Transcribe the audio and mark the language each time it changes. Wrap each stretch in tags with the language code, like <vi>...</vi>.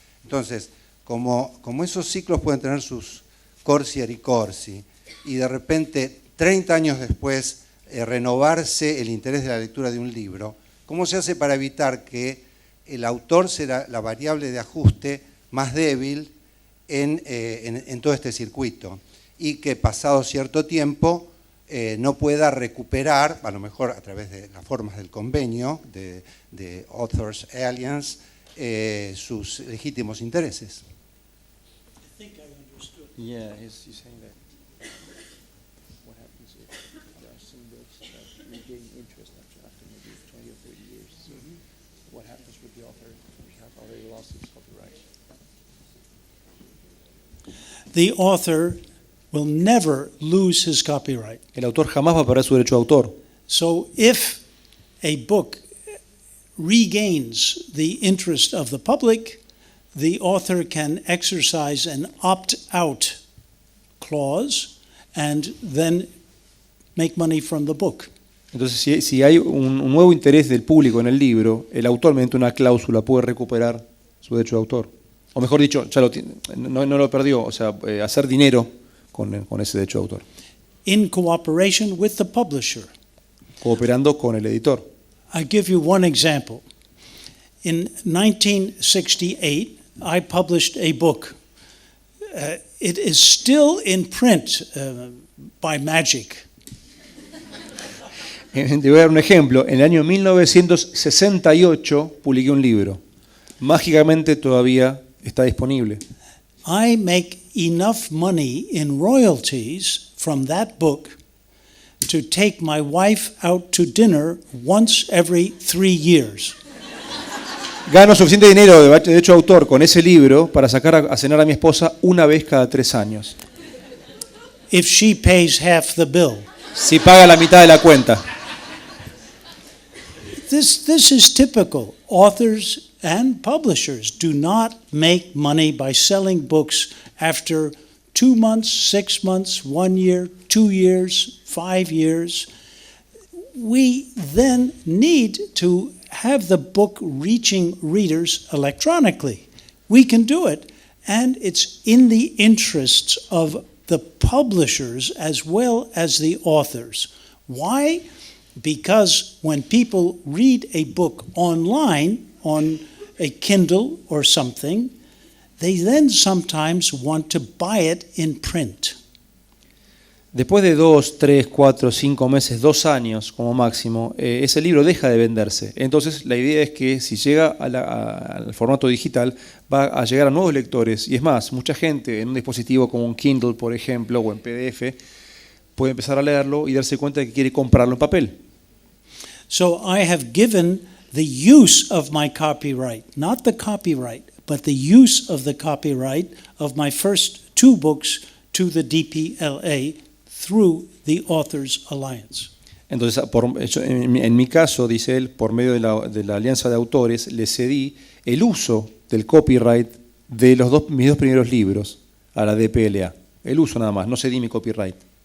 <es>Entonces, como esos ciclos pueden tener sus</es> <it>corsi e ricorsi,</it> <es>y de repente, 30 años después, renovarse el interés de la lectura de un libro, ¿cómo se hace para evitar que el autor será la variable de ajuste más débil en todo este circuito y que pasado cierto tiempo no pueda recuperar, a lo mejor a través de las formas del convenio de Authors Alliance, sus legítimos intereses.</es> <en>Yeah, he's saying that. What happens if there are some books that regain interest after maybe 20 or 30 years? So what happens with the author who have already lost his copyright? The author will never lose his copyright.</en> <es>El autor jamás va a perder su derecho de autor.</es> <en>So if a book regains the interest of the public, the author can exercise an opt-out clause and then make money from the book.</en> <es>Entonces, si hay un nuevo interés del público en el libro, el autor mediante una cláusula puede recuperar su derecho de autor. O mejor dicho, ya no lo perdió, o sea, hacer dinero con ese derecho de autor.</es> <en>In cooperation with the publisher.</en> <es>Cooperando con el editor.</es> <en>I'll give you one example. In 1968, I published a book. It is still in print by magic.</en> <es>Te voy a dar un ejemplo. En el año 1968 publiqué un libro. Mágicamente todavía está disponible.</es> <en>I make enough money in royalties from that book to take my wife out to dinner once every 3 years.</en> <es>Gano suficiente dinero de derecho de autor con ese libro para sacar a cenar a mi esposa una vez cada 3 años.</es> <en>If she pays half the bill.</en> <es>Si paga la mitad de la cuenta.</es> <en>This is typical. Authors and publishers do not make money by selling books after 2 months, 6 months, 1 year, 2 years, 5 years. We then need to have the book reaching readers electronically. We can do it, and it's in the interests of the publishers as well as the authors. Why? Because when people read a book online, on a Kindle or something, they then sometimes want to buy it in print.</en> <es>Después de 2, 3, 4, 5 meses, 2 años como máximo, ese libro deja de venderse. Entonces la idea es que si llega al formato digital va a llegar a nuevos lectores. Y es más, mucha gente en un dispositivo como un Kindle, por ejemplo, o en PDF, puede empezar a leerlo y darse cuenta de que quiere comprarlo en papel.</es> <en>So I have given the use of my copyright, not the copyright, but the use of the copyright of my first 2 books to the DPLA through the Authors Alliance.</en> <es>Entonces, en mi caso, dice él, por medio de la Alianza de Autores, le cedí el uso del copyright de mis 2 primeros libros a la DPLA. El uso nada más, no cedí mi copyright.</es>